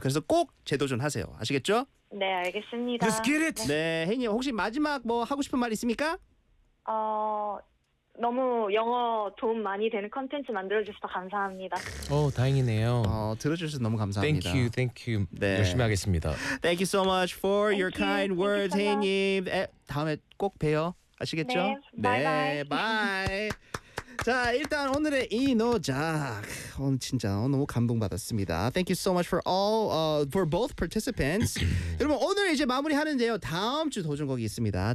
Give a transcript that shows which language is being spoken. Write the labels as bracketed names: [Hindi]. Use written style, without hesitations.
[Korean] 그래서 꼭 재도전 하세요. 아시겠죠? 네, 알겠습니다. [English] Let's get it. [Korean] 네, 혜인님 혹시 마지막 뭐 하고 싶은 말 있습니까? 너무 영어 도움 많이 되는 콘텐츠 만들어 주셔서 감사합니다. 다행이네요. 들어 주셔서 너무 감사합니다. [English] Thank you. Thank you. [Korean] 네. 열심히 하겠습니다. [English] Thank you so much for your kind words, [Korean] 혜인님. 다음에 꼭 봬요. 아시겠죠? 네. [English] Bye. [Korean] 네, [English] bye. [Korean] 자, 일단 오늘의 이노작. 진짜 너무 감동받았습니다. [English] Thank you so much for all for both participants. [Korean] 여러분, 오늘 이제 마무리하는데요. 다음 주 도전곡이 있습니다.